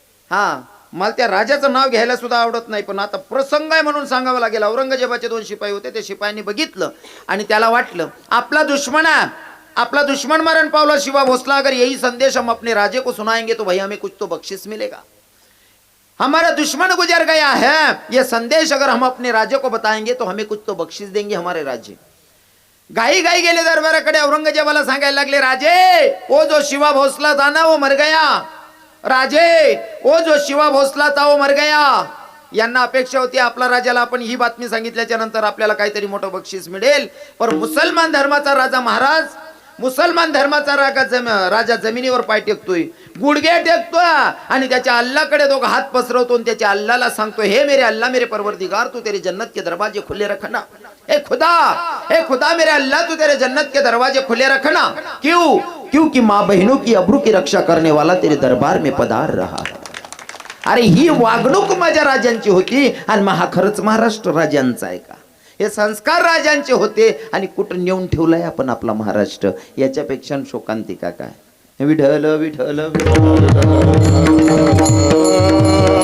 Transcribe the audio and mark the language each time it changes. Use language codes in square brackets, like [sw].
[mr] हा, मला त्या राजाचं नाव घ्यायला सुद्धा आवडत नाही, पण आता प्रसंग आहे म्हणून सांगावं लागेल. औरंगजेबाचे 2 शिपाई होते. त्या शिपायांनी बघितलं आणि त्याला वाटलं आपला दुश्मन मरण पावला, शिवा भोसला, [hi] अगर यही संदेश हम अपने राजे को सुनाएंगे तो भाई हमें कुछ तो बख्शिश मिलेगा. हमारा दुश्मन गुजर गया है, ये संदेश अगर हम अपने राजे को बताएंगे तो हमें कुछ तो बख्शिश देंगे हमारे राज्य. [mr] गाई गाई गेले दरबाराकडे. औरंगजेबाला सांगायला लागले, [hi] राजे वो जो शिवा भोसला था ना वो मर गया. राजे वो जो शिवा भोसला था वो मर गया. [mr] यांना अपेक्षा होती आपला राजाला आपण ही बातमी सांगितल्याच्या नंतर आपल्याला काहीतरी मोठं बक्षीस मिळेल. पण मुसलमान धर्माचा राजा महाराज, मुसलमान धर्माचा राजा जमिनीवर पाय टेकतोय, गुडघे टेकतोय आणि त्याच्या अल्लाकडे 2 हात पसरवतो आणि त्याच्या अल्लाला सांगतोय, [hi] हे मेरे अल्लाह मेरे परवरदिगार, तू तेरे जन्नत के दरवाजे खुले रखना. ए खुदा मेरे अल्लाह, तू तेरे जन्नत के दरवाजे खुले रखना. क्यों? क्योंकि माँ बहनों की अब्रू की रक्षा करने वाला तेरे दरबार में पधार रहा है. [mr] अरे ही वागणूक माझ्या राजांची होती आणि हा खरंच महाराष्ट्र राजांचा आहे का? हे संस्कार राजांचे होते आणि कुठं नेऊन ठेवलाय आपण आपला महाराष्ट्र. याच्यापेक्षा शोकांतिका काय? विठ्ठल विठ्ठल